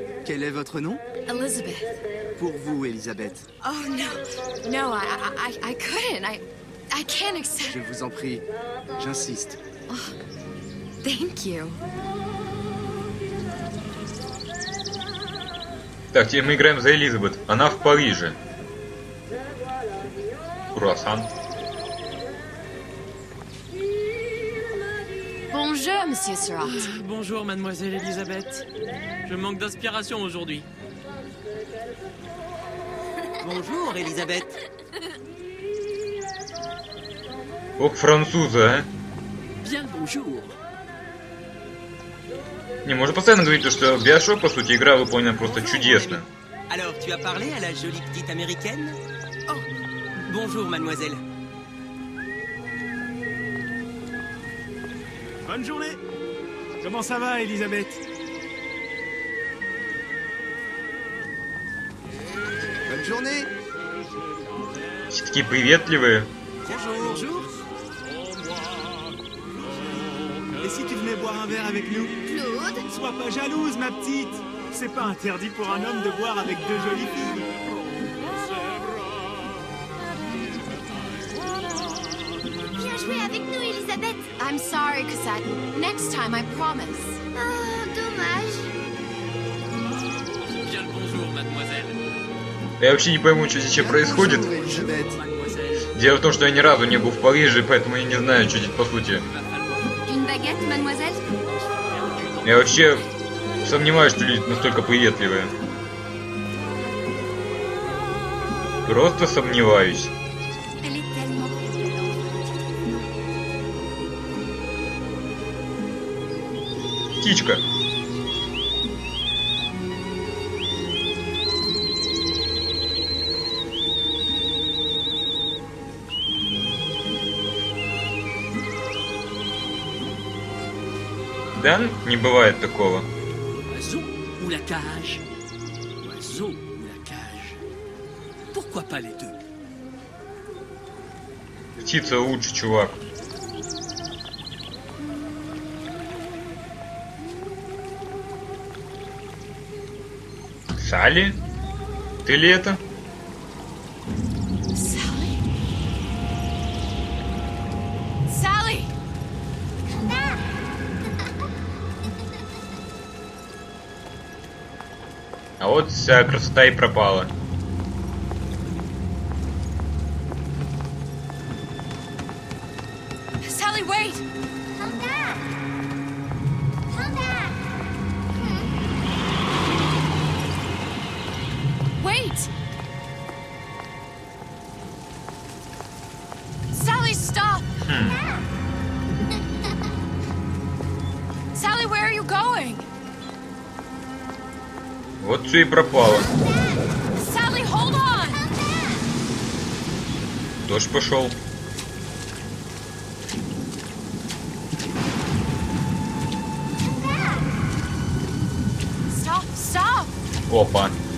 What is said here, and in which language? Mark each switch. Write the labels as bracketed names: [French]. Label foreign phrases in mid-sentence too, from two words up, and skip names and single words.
[French] quel est votre nom? Elizabeth. Pour vous, Elisabeth. [English] Oh, no. No, I couldn't. I can't accept... [French] Je vous en prie, j'insiste. [English] Thank you. [Russian] Так, теперь мы играем за Элизабет. Она в Париже. Круассан. [French] Bonjour, Monsieur Surratt. Bonjour, mademoiselle Elisabeth. Je manque d'inspiration aujourd'hui. Bonjour, Elisabeth. [Russian] Ох, французы, а. [French] Bien le bonjour. [Russian] Не, можно постоянно говорить, что BioShock, по сути, игра выполнена просто чудесно. [French] Alors, tu as parlé à la jolie petite américaine? Oh, bonjour, mademoiselle. Bonne journée. Comment ça va, Elisabeth? Bonne journée. [Russian] Все такие приветливые. [French] Bonjour. Bonjour. Et si tu venais boire un verre avec nous? Claude? Sois pas jalouse, ma petite. C'est pas interdit pour un homme de boire avec deux jolies filles. Viens jouer avec nous, Elisabeth. [English] I'm sorry, Cassette. Next time, I promise. [French] Oh, dommage. Bien le bonjour, mademoiselle. [Russian] Я вообще не пойму, что здесь еще происходит. [French] Bonjour, Elisabeth. [Russian] Дело в том, что я ни разу не был в Париже, поэтому я не знаю, что здесь по сути. [French] Une baguette, mademoiselle? [Russian] Я вообще сомневаюсь, что люди настолько приветливые. Просто сомневаюсь. [French] Elle est tellement [Russian] Птичка. Да? Не бывает такого. [French] Oiseau ou la cage? Oiseau ou la cage? Pourquoi pas les deux? [Russian] Птица лучше, чувак. Салли? Ты ли это? Sally? Sally! А вот вся красота и пропала. [English] Sally, wait! Come back. Come back. Wait! Sally, stop! Sally, where are you going? [Russian] Вот все и пропало. [English] Sally, hold on! [Russian] Дождь пошел. [English] Stop, stop! [Russian] Опа.